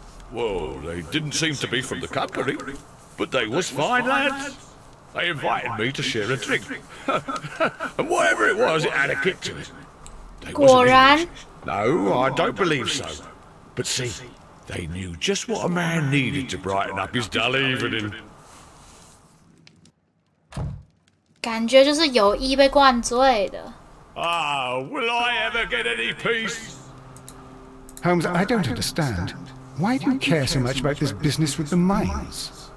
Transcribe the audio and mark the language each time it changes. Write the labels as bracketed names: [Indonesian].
[English] Well, they didn't seem to be from the company, but they was fine lads. They invited me to share a drink. And whatever it was, it had a kick to it. They wasn't English. No, I don't believe so. But see, they knew just what a man needed to brighten up his dull evening. [Chinese] 感觉就是有意被灌醉的。 [English] Ah, will I ever get any peace? Holmes, I don't understand. Why do you care so much about this business with the mines?